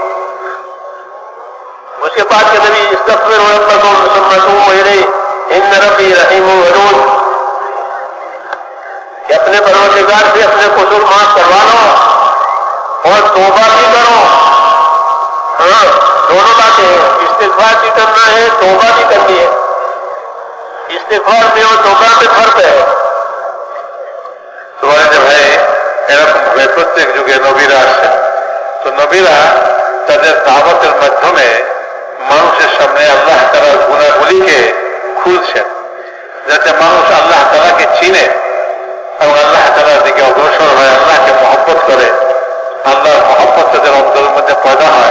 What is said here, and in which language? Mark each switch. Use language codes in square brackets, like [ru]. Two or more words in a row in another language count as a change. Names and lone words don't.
[ur] اس کے بعد کہ نبی [ar] استغفروا ربکم ثم توبوا الیہ ان ربی رحیم ودود، [ur] کہ اپنے پروردگار سے اپنے قصور معاف کروا لو اور توبہ بھی کرو۔ ہاں دونوں باتیں ہیں، استغفار بھی کرنا ہے، توبہ بھی کرنی ہے۔ استغفار میں اور توبہ میں فرق ہے۔ [bn] তোমার যে ভাই এরকম ভাবে প্রত্যেক যুগে নবীরা আসে, তো নবীরা তাদের দাওয়াতের মাধ্যমে মানুষের সামনে আল্লাহ তাআলার গুণাবলীকে খুলছেন, যাতে মানুষ আল্লাহ তাআলাকে চিনে এবং আল্লাহ তাআলার দিকে অগ্রসর হয়, আল্লাহকে মহব্বত করে, আল্লাহর মহব্বত তাদের অন্তরের মধ্যে পয়দা হয়।